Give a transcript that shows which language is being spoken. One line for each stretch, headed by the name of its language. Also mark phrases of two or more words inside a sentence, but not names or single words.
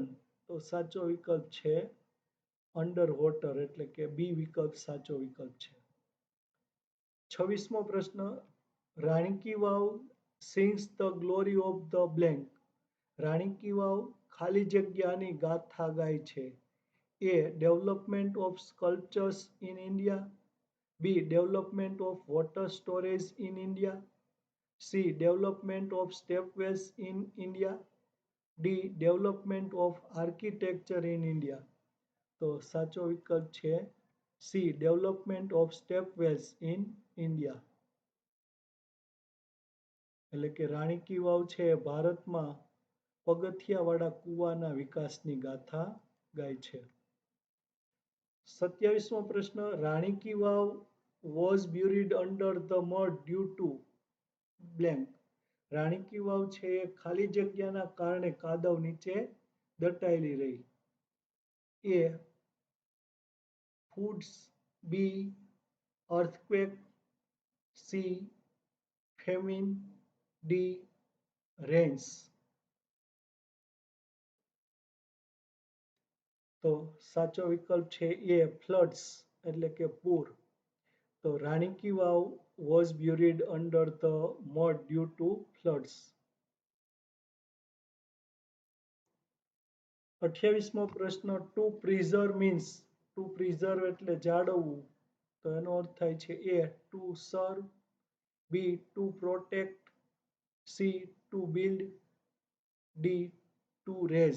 Gujarati: તો સાચો વિકલ્પ છે
English: under water
Gujarati: એટલે કે B વિકલ્પ સાચો વિકલ્પ છે. 26મો પ્રશ્ન
English: રાણી કી વાવ sings the glory of the blank.
Gujarati: રાણી કી વાવ ખાલી જગ્યાની ગાથા ગાય છે.
English: A. Development of sculptures in India. B. Development of water storage in India. C. Development of stepwells in India. D. Development of architecture in India.
Gujarati: તો સાચો વિકલ્પ છે C.
English: Development of stepwells in India.
Gujarati: એટલે કે રાણી કી વાવ છે ભારતમાં પગથિયાવાળા કૂવાના વિકાસની ગાથા ગાય છે. 27મો પ્રશ્ન
English: રાણી કી વાવ was buried under the mud due to blank.
Gujarati: રાણી કી વાવ છે ખાલી જગ્યાના કારણે કાદવ નીચે દટાયેલી રહી.
English: A. Floods. B. Earthquake. C. Famine. D. Rains.
Gujarati: તો સાચો વિકલ્પ છે એ ફ્લડ્સ એટલે કે પૂર.
English: તો રાણી કી વાવ was buried under the mud due to floods.
Gujarati: 28મો પ્રશ્ન
English: to preserve means to preserve
Gujarati: એટલે જાળવવું. તો એનો અર્થ થાય છે
English: A to serve, B to protect, C to build, D to raise.